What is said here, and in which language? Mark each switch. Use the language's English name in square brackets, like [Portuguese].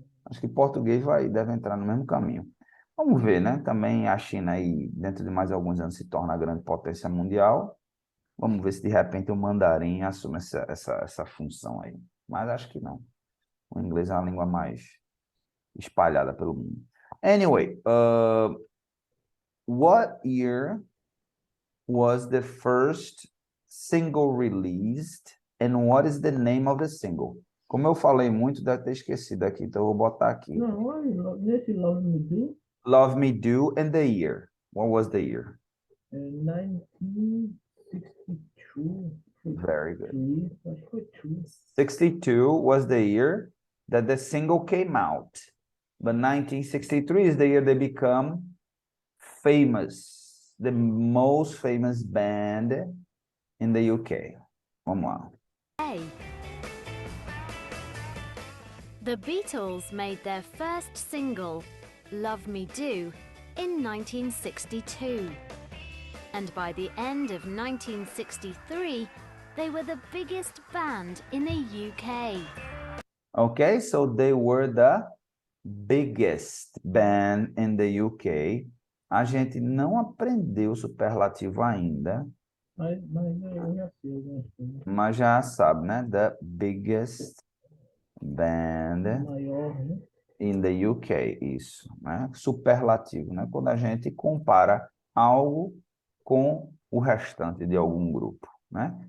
[Portuguese] Acho que português deve entrar no mesmo caminho. Vamos ver, né? Também a China aí, dentro de mais alguns anos, se torna a grande potência mundial. Vamos ver se de repente o mandarim assume essa função aí. Mas acho que não. O inglês é uma língua mais espalhada pelo mundo. [English] Anyway, what year was the first single released and what is the name of the single? [Portuguese] Como eu falei muito, deve ter esquecido aqui, então eu vou botar aqui. Não, olha, nesse Love Me Do, [English] Love Me Do and the year. What was the year? 1962. Very good. [Portuguese] Acho que foi True. [English] 62 was the year that the single came out. But 1963 is the year they become famous. The most famous band in the UK. [Portuguese] Vamos lá. [English] A. The Beatles made their first single, Love Me Do, in 1962. And by the end of 1963, they were the biggest band in the UK. Okay, so they were the biggest band in the UK. [Portuguese] A gente não aprendeu o superlativo ainda, Mas eu já sei algumas coisas. mas já sabe, né? [English] The biggest band [Portuguese] Maior, né? [English] in the UK, [Portuguese] isso, né? Superlativo, né? Quando a gente compara algo com o restante de algum grupo, né?